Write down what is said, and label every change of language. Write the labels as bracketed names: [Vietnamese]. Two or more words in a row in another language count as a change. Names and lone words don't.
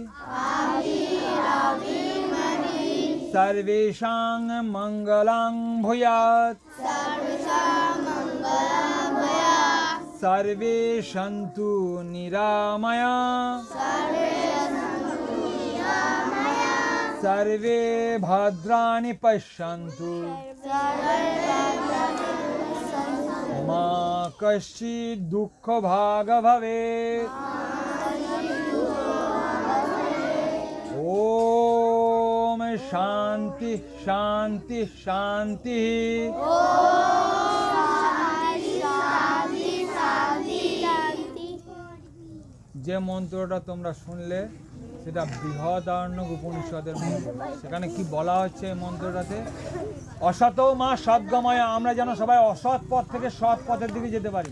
[Sanskrit] सर्वेषां मंगलं भूयात् सर्वे सन्तु निरामया सर्वे भद्राणि पश्यन्तु मा कश्चित् दुःखभाग् भवेत्। ओम शांति शांति शांति। [Bangla] যে মন্ত্রটা তোমরা শুনলে সেটা বৃহদারণ্যক উপনিষদের মন্ত্র। সেখানে কি বলা হচ্ছে এই মন্ত্রটাতে? [Sanskrit] অসত মা সদ্গময়, [Bangla] আমরা যেন সবাই অসৎ পথ থেকে সৎ পথের দিকে যেতে পারি।